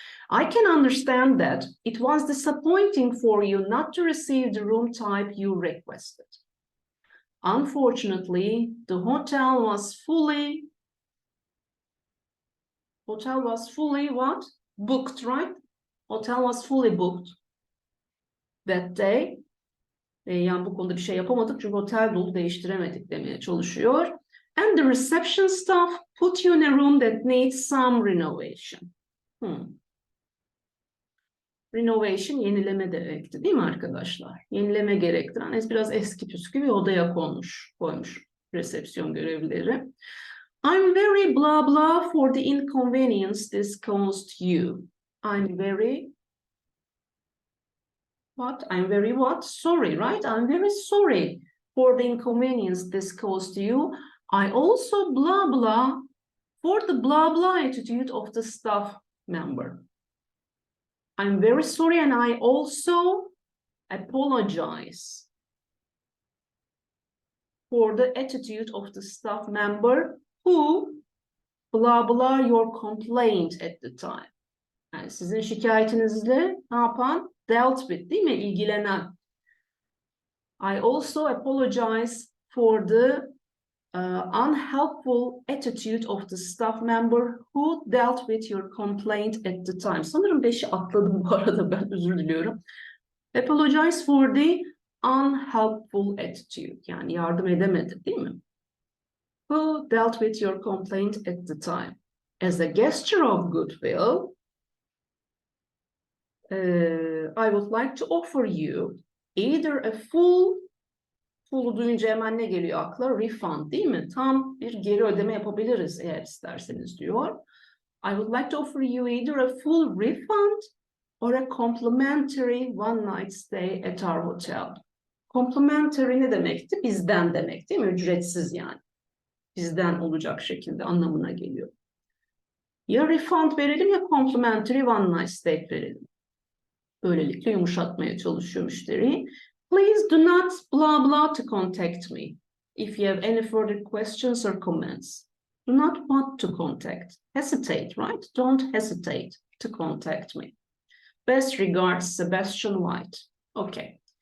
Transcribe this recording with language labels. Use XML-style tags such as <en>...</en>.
<en>I can understand that it was disappointing for you not to receive the room type you requested. Unfortunately, the hotel was fully what? Booked, right? Hotel was fully booked that day.</en> <tr>Yani bu konuda bir şey yapamadık çünkü otel dolu, değiştiremedik demeye çalışıyor.</tr> <en>And the reception staff put you in a room that needs some renovation.</en> <tr>Renovation yenileme demekti değil mi arkadaşlar? Yenileme gerektiren biraz eski püskü bir odaya koymuş resepsiyon görevlileri.</tr> <en>I'm very blah blah for the inconvenience this caused you. I'm very what? I'm very what? Sorry, right? I'm very sorry for the inconvenience this caused you. I also blah blah for the blah blah attitude of the staff member. I'm very sorry and I also apologize for the attitude of the staff member who blah blah your complaint at the time.</en> <tr>Yani sizin şikayetinizle ne yapan?</tr> <en>Dealt with,</en> <tr>değil mi? İlgilenen.</tr> <en>I also apologize for the unhelpful attitude of the staff member who dealt with your complaint at the time.</en> <tr>Sanırım 5'i atladım bu arada, ben özür diliyorum.</tr> <en>Apologize for the unhelpful attitude.</en> <tr>Yani yardım edemedi, değil mi?</tr> <en>Who dealt with your complaint at the time. As a gesture of goodwill, I would like to offer you either a</en> <tr>full'u duyunca hemen ne geliyor akla?</tr> <en>Refund,</en> <tr>değil mi? Tam bir geri ödeme yapabiliriz eğer isterseniz diyor.</tr> <en>I would like to offer you either a full refund or a complimentary one night stay at our hotel.</en> <tr>Complimentary ne demekti? Bizden demek, değil mi? Ücretsiz yani. Bizden olacak şekilde anlamına geliyor. Ya refund verelim ya</tr> <en>complimentary one night stay</en> <tr>verelim. Böylelikle yumuşatmaya çalışıyor müşteri.</tr> <en>Please do not blah blah to contact me. If you have any further questions or comments, do not want to contact. Hesitate, right? Don't hesitate to contact me. Best regards, Sebastian White. Okay.</en>